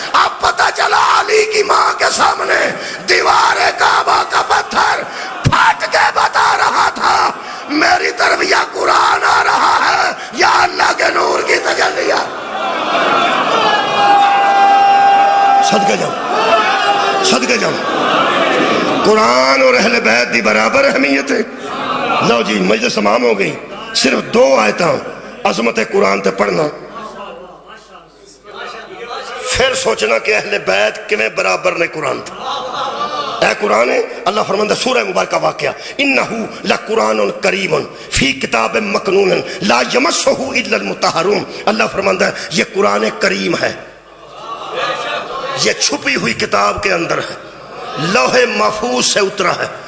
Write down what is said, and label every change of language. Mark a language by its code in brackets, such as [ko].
[ur] اب پتہ چلا علی کی ماں کے سامنے دیوار کعبہ کا پتھر پھٹ کے بتا رہا تھا میری طرف یا قرآن آ رہا ہے یا اللہ کے نور کی تجلی. [pa] صدقے جاؤ, صدقے جاؤ. قرآن اور اہل بیت دی برابر اہمیت ہے. [ur] لو جی مجلس تمام ہو گئی. [pa] صرف 2 آیتاں عظمت قرآن تے پڑھنا, پھر سوچنا کہ اہل بیت کنے برابر نے قرآن تھا. اے قرآن ہے اللہ فرماندہ سورہ مبارکہ واقعہ [ar] انہو لقرآن کریم فی کتاب مکنون لا یمسہ الا المطہرون. [ur] اللہ فرماندہ یہ قرآن کریم ہے, یہ چھپی ہوئی کتاب کے اندر ہے, لوح محفوظ سے اترا ہے.